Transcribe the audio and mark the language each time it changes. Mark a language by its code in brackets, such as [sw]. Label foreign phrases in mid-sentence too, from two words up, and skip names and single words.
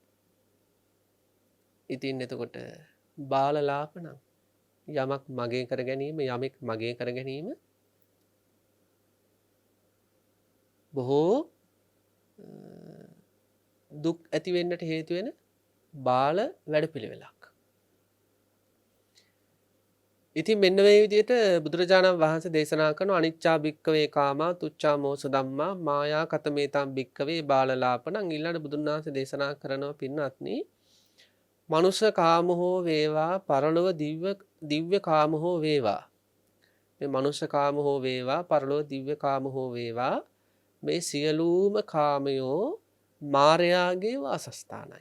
[si] ඉතින් එතකොට බාලලාපණං යමක් මගේ කර ගැනීම යමෙක් මගේ කර ගැනීම බොහෝ දුක් ඇති වෙන්නට හේතු වෙන බාල වැඩපිළිවෙලක්. ඉතින් මෙන්න මේ විදිහට බුදුරජාණන් වහන්සේ දේශනා කරන [pi] අනිච්චා භික්කවේ කාමා තුච්ඡා මෝස ධම්මා මායා කතමේතම් භික්කවේ බාලලාපණං [si] ඊළඟ බුදුන් වහන්සේ දේශනා කරනවා පින්වත්නි මනුෂ්‍ය කාම හෝ වේවා පරලොව දිව්‍ය කාම හෝ වේවා මේ මනුෂ්‍ය කාම හෝ වේවා පරලොව දිව්‍ය කාම හෝ වේවා මේ සියලුම කාමයෝ මායාගේ වාසස්ථානයි.